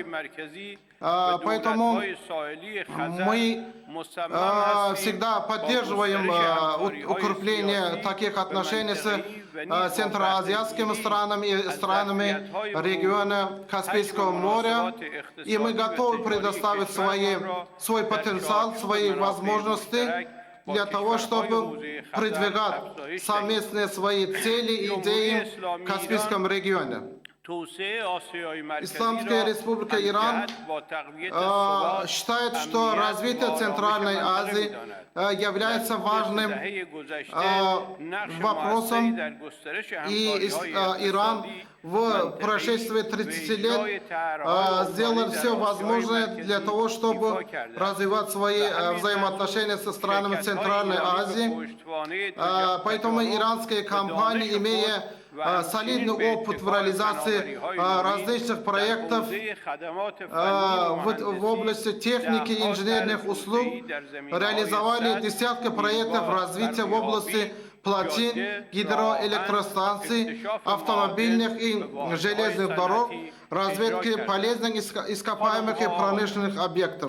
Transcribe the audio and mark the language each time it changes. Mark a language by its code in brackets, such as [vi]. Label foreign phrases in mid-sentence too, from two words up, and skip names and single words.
[ru] Поэтому мы всегда поддерживаем укрепление таких отношений с центроазиатскими странами и странами региона Каспийского моря. И мы готовы предоставить свой потенциал, свои возможности для того, чтобы продвигать совместные свои цели и идеи в Каспийском регионе. [fa] توسعه آسیای مرکزی [ru] Исламская [fa] را [ru] Республика Иран [fa] همجهت با تقویت ثبات، [ru] считает, что [fa] امنیت [ru] развитие [fa] و آرامش [ru] Центральной [fa] منطقه [ru] Азии [fa] می‌داند. [ru] является важным [fa] دهه گذشته نقش [ru] вопросом, [fa] موثری در گسترش [ru] и [fa] همکاری‌های [ru] Иран [fa] اقتصادی [ru] в прошествии 30 лет сделал все возможное для того, чтобы развивать свои взаимоотношения со странами Центральной Азии. Поэтому иранские компании, имея солидный опыт в реализации различных проектов в области техники и инженерных услуг, реализовали десятки проектов развития в области плотин, гидроэлектростанций, автомобильных и железных дорог, разведки полезных ископаемых и промышленных объектов.